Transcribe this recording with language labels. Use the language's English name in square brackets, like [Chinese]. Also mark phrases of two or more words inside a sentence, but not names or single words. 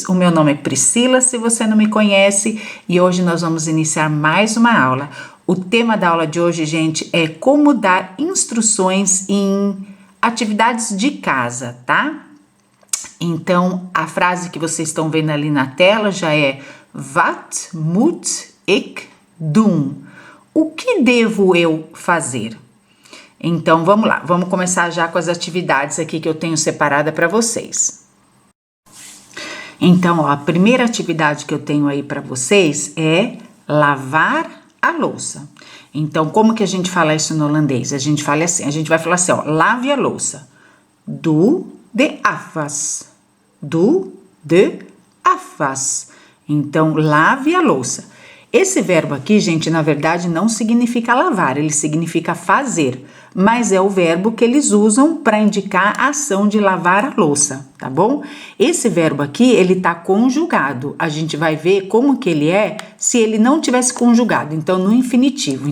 [Portuguese] O meu nome é Priscila, se você não me conhece, e hoje nós vamos iniciar mais uma aula. O tema da aula de hoje, gente, é como dar instruções em atividades de casa, tá? Então, a frase que vocês estão vendo ali na tela já é [Dutch] Wat moet ik doen? [Portuguese] O que devo eu fazer? Então, vamos lá. Vamos começar já com as atividades aqui que eu tenho separada para vocês. Então, ó, a primeira atividade que eu tenho aí para vocês é lavar a louça. Então, como que a gente fala isso no holandês? A gente vai falar assim, ó, lave a louça. [Dutch] Doe de afwas. Doe de afwas. [Portuguese] Então, lave a louça. Esse verbo aqui, gente, na verdade não significa lavar, ele significa fazer, mas é o verbo que eles usam para indicar a ação de lavar a louça, tá bom? Esse verbo aqui, ele tá conjugado, a gente vai ver como que ele é se ele não tivesse conjugado, então no infinitivo.